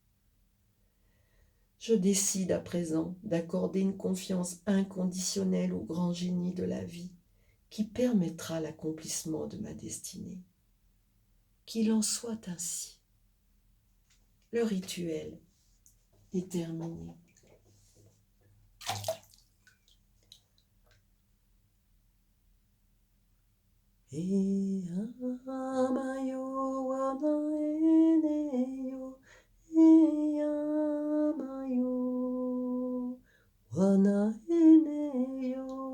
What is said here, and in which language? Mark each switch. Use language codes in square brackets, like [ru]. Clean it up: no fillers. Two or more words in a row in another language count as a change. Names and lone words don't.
[fr] Je décide à présent d'accorder une confiance inconditionnelle au grand génie de la vie qui permettra l'accomplissement de ma destinée. Qu'il en soit ainsi. Le rituel est terminé. E amayo wana eneyo, e amayo wana eneyo,